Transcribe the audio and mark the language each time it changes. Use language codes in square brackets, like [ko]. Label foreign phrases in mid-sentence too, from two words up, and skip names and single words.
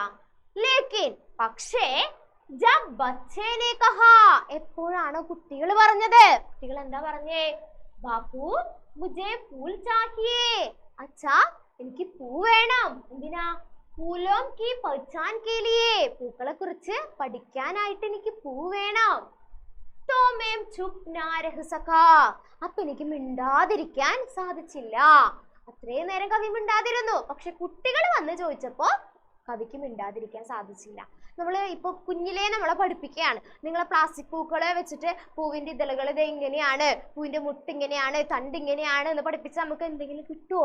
[hi] ലേക്കിൻ, പക്ഷേ, जब बच्चे ने कहा, [ml] എപ്പോഴാണോ കുട്ടികൾ പറഞ്ഞത്? കുട്ടികൾ എന്താ പറഞ്ഞേ? [hi] बापू मुझे फूल चाहिए, [ml] അച്ഛാ എനിക്ക് പൂ വേണം. എന്തിനാ? [hi] फूलों की पहचान के लिए, [ml] പൂക്കളെ കുറിച്ച് പഠിക്കാനായിട്ട് എനിക്ക് പൂ വേണം. [hi] तो मैं चुप ना रह सका. [ml] അപ്പൊ എനിക്ക് മിണ്ടാതിരിക്കാൻ സാധിച്ചില്ല. അത്രയും നേരം കവി മിണ്ടാതിരുന്നു. പക്ഷെ കുട്ടികൾ വന്ന് ചോദിച്ചപ്പോ കവിക്ക് മിണ്ടാതിരിക്കാൻ സാധിച്ചില്ല. നമ്മൾ ഇപ്പൊ കുഞ്ഞിലേ നമ്മളെ പഠിപ്പിക്കുകയാണ്. നിങ്ങളെ പ്ലാസ്റ്റിക് പൂക്കളെ വെച്ചിട്ട് പൂവിന്റെ ഇതളുകൾ ഇത് ഇങ്ങനെയാണ്, പൂവിന്റെ മുട്ട് ഇങ്ങനെയാണ്, തണ്ട് ഇങ്ങനെയാണ് എന്ന് പഠിപ്പിച്ചാൽ നമുക്ക് എന്തെങ്കിലും കിട്ടുമോ?